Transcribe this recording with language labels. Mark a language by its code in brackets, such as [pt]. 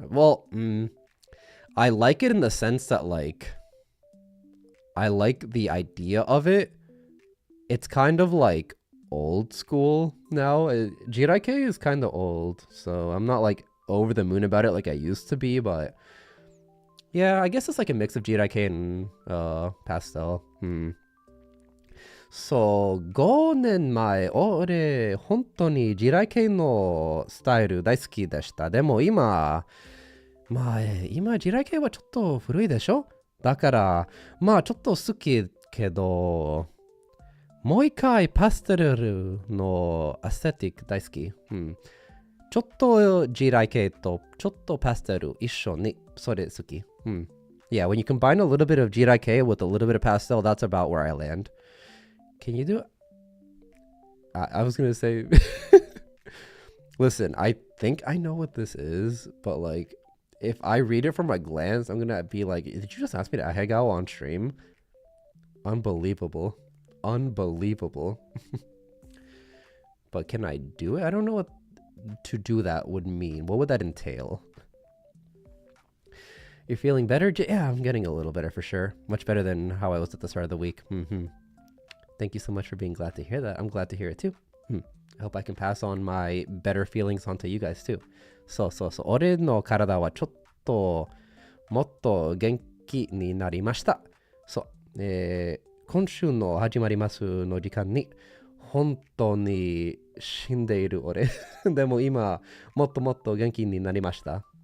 [en] Well, I like it in the sense that like I like the idea of it. It's kind of like old school now. Jiraike is kind of old, so I'm not like over the moon about it like I used to be, but yeah, I guess it's like a mix of Jiraike and pastel. [ja] そう、5年前、俺、本当に地雷系のスタイル大好きでした。でも今、今地雷系はちょっと古いでしょ？だから、まあちょっと好きけど、もう一回パステルのアステティック大好き。ちょっと地雷系とちょっとパステル一緒にそれ好き。 [en] Yeah, when you combine a little bit of Jiraike with a little bit of pastel, that's about where I land. Can you do it? I was going to say... Listen, I think I know what this is, but like, if I read it from a glance, I'm going to be like, did you just ask me to ahegao on stream? Unbelievable. Unbelievable. But can I do it? I don't know what to do that would mean. What would that entail? You're feeling better? Yeah, I'm getting a little better for sure. Much better than how I was at the start of the week. Thank you so much for being glad to hear that. I'm glad to hear it too. I hope I can pass on my better feelings onto you guys too. [ja] そう。俺の体はちょっともっと元気になりました。そう。今週の始まりますの時間に本当に死んでいる俺。でも今もっともっと元気になりました。